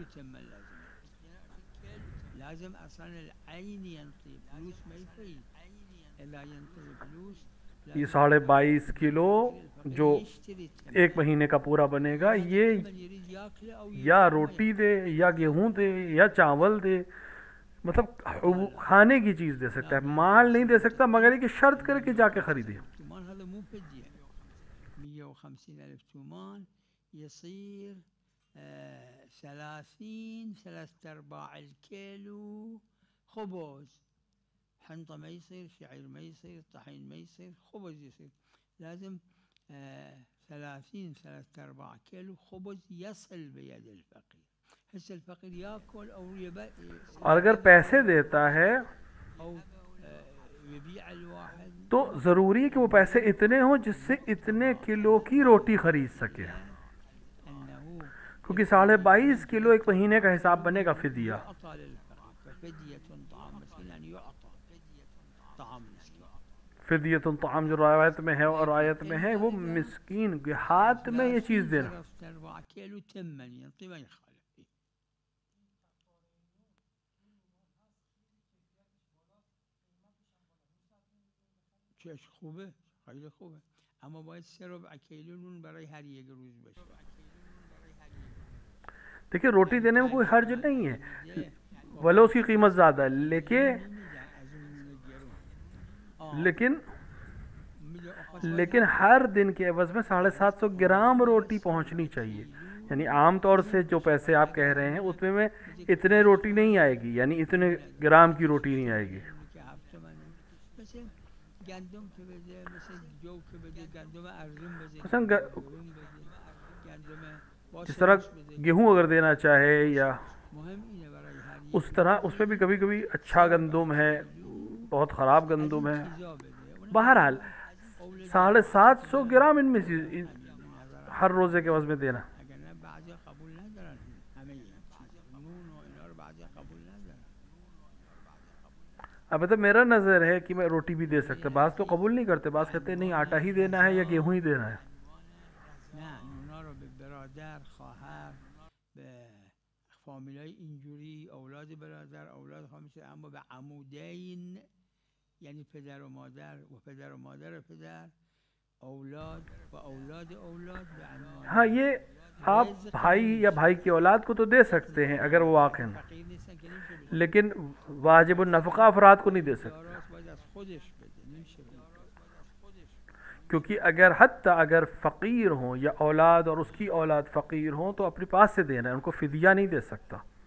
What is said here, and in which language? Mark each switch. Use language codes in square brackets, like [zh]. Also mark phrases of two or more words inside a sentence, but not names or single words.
[ur] یہ 22.5 کلو جو 1 مہینے کا پورا بنے گا، یہ یا روٹی دے یا گیہوں دے یا چاول دے، مطلب کھانے کی چیز دے سکتا ہے، مال نہیں دے سکتا، مگر یہ شرط کرکے جاکے خریدے. [ar] 150,000 تومان يصير 30 3/4 الكيلو خبز، حنطة ما يصير، شعير ما يصير، طحين ما يصير، خبز يصير. لازم 30 3/4 كيلو خبز يصل بيد الفقير. هسه الفقير ياكل او [ur] اور اگر پیسے دیتا ہے تو ضروری ہے کہ وہ پیسے اتنے ہوں جس سے اتنے کلو کی روٹی خرید سکے. کیونکہ 22.5 کلو ایک مہینے کا حساب بنے گا فدیہ. [ar] يعطى للفقير ففدية طعام مسكين يعني يعطى طعام مسكين فديةٌ طعام [ur] جو روایت میں ہے اور آیت میں ہے وہ [ar] إذا [ur] مسکین کے ہاتھ میں یہ چیز دینا. [ar] صرفت 4 كيلو تما ينطي ما يخالف فيه [fa] چش خوبه خیلی خوبه اما باید 3 کیلو نون برای هر یک روز بشه [ur] دیکھیے روٹی دینے میں کوئی حرج نہیں ہے, [fa] میده [ur] بھلے اس کی قیمت زیادہ ہے، لیکن [fa] نمیدن از اون نون گرون [ur] लेकिन [fa] میده آخه [ur] لیکن ہر دن کے عوض میں 750 گرام روٹی پہنچنی چاہیے. یعنی عام طور سے جو پیسے آپ کہہ رہے ہیں اس میں میں اتنے روٹی نہیں آئے گی، یعنی اتنے گرام کی روٹی نہیں آئے گی. [fa] که هفته منه مثل گندم که بده مثل جو که بده گندم ارزون بده مثلا گرون بده گندم [ur] جس طرح [fa] باسمش بده [ur] گیہوں اگر دینا چاہے یا [fa] مهم اینه برای هر [ur] اس طرح اس میں بھی کبھی کبھی اچھا گندم ہے، بہت خراب [fa] از [ur] गंदुम [fa] این [ur] है। [fa] چیزا بده اونم [ur] बहरहाल [fa] اول [ur] 750 گرام ان میں سے [fa] همین نظر [ur] ہر روزے کے عوض میں دینا. [fa] اگر نه بعضی قبول ندارن همه این چیزا نون و اینا رو بعضی قبول ندارن [ur] اب مطلب میرا نظر ہے کہ میں روٹی بھی دے سکتا، بعض تو قبول نہیں کرتے، بعض کہتے ہیں نہیں آٹا ہی دینا ہے یا گیہوں ہی دینا ہے. [fa] نه نونا رو به برادر خواهر به فامیلای اینجوری اولاد برادر اولاد خواهر اما به عمودین یعنی پدر و مادر و پدر و مادر پدر اولاد و اولاد اولاد به عنوان [ur] ہاں یہ آپ بھائی یا بھائی کی اولاد کو تو دے سکتے ہیں اگر وہ واقع ہیں, [fa] فقیر نیستن که نمیشه بده [ur] لیکن واجب نفقہ افراد کو نہیں دے سکتے, [fa] داراست باید از خودش بده نمیشه بده [ur] کیونکہ اگر حتی اگر فقیر ہوں یا اولاد اور اس کی اولاد فقیر ہوں تو اپنے پاس سے دینا ہے، ان کو فدیہ نہیں دے سکتا.